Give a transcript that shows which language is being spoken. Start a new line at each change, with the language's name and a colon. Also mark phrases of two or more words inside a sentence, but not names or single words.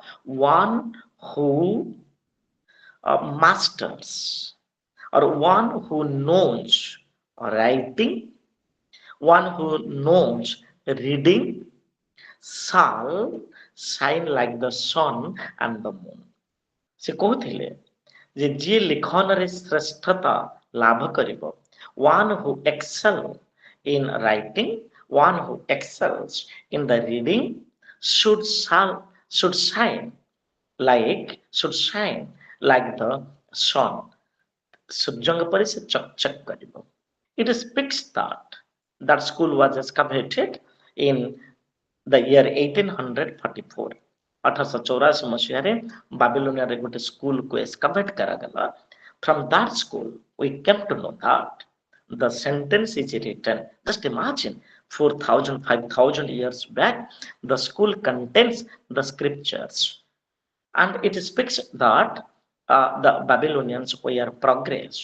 English: One who masters, or one who knows writing, one who knows reading, shall shine like the sun and the moon.
Odia: ସେ କହୁଥିଲେ ଯେ ଯିଏ ଲିଖନରେ ଶ୍ରେଷ୍ଠତା ଲାଭ କରିବ,
English: one who excel in writing, one who excels in the reading should shine like the sun.
Odia: ସୂର୍ଯ୍ୟଙ୍କ ପରି ସେ ଚକଚକ କରିବ.
English: It speaks that school was excavated in the year 1844.
Odia: 1884 ମସିହାରେ ବାବିଲୋନିଆରେ ଗୋଟେ ସ୍କୁଲକୁ ଏସ୍କାଭେଟ୍ କରାଗଲା.
English: From that school we came to know that the sentence is written. Just imagine, 4,000 5,000 years back the school contains the scriptures, and it speaks that the Babylonians were progress.